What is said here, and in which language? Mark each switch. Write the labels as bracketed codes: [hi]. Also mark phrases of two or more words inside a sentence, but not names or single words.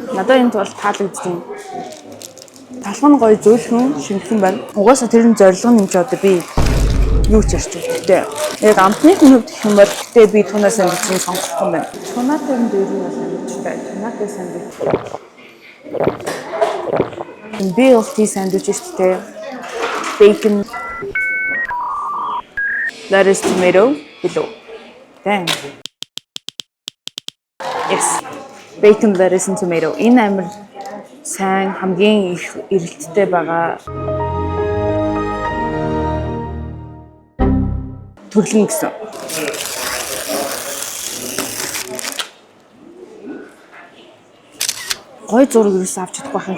[mn] Надад энэ бол таалагдж байна. Талх нь гоё зөөлхөн, шинхэн байна. Угаасаа тэр нь зорилго нь юм чи одоо би юу ч ярьж өгдөө. Яг амтны хувьд гэх юм бол гэтээ би тунаа сандвичийг сонгох юм байна. Тунатай юм дээр нь бол амттай. Тунатай сандвич. BLT сандвич ихтэй. [en] Bacon, lettuce, tomato below. Damn. Yes. Bacon, lettuce and tomato. [mn] Энэ амар сайн хамгийн их эрэлттэй байгаа төрлийн гэсэн. Гой зураг юусэн авч чадахгүй байх.